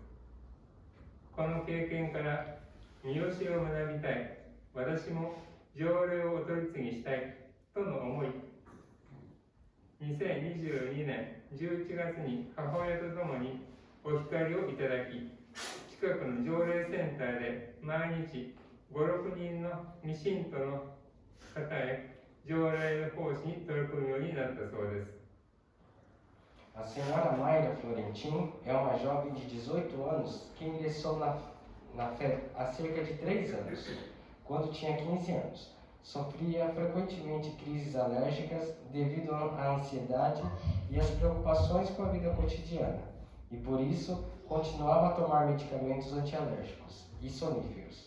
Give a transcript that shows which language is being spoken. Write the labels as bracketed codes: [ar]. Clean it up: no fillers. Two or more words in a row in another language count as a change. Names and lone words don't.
[ja] この経験から、見教えを学びたい、私も条例をお取り次ぎしたいとの思い、2022年11月に母親と共にお光をいただき、近くの条例センターで毎日5、6人の未信徒の方へ条例奉仕に取り組むようになったそうです。 [pt] A senhora Mayra Florentin é uma jovem de 18 anos que ingressou na fé há cerca de 3 anos. Quando tinha 15 anos, sofria frequentemente crises alérgicas devido à ansiedade e às preocupações com a vida cotidiana, e por isso continuava a tomar medicamentos antialérgicos e soníferos.